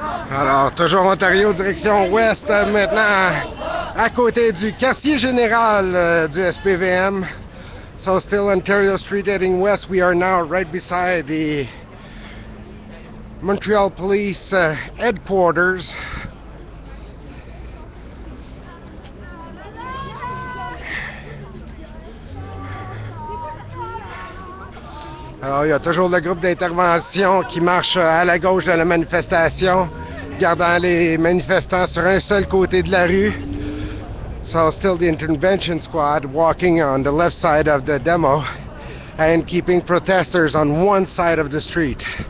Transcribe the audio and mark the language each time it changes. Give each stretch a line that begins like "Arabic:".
French: Alors, toujours Ontario, direction ouest, maintenant à côté du quartier général du SPVM.
English: So still Ontario Street heading west. We are now right beside the Montreal Police headquarters.
French: Alors, il y a toujours le groupe d'intervention qui marche à la gauche de la manifestation, gardant les manifestants sur un seul côté de la rue.
English: So still the intervention squad walking on the left side of the demo and keeping protesters on one side of the street.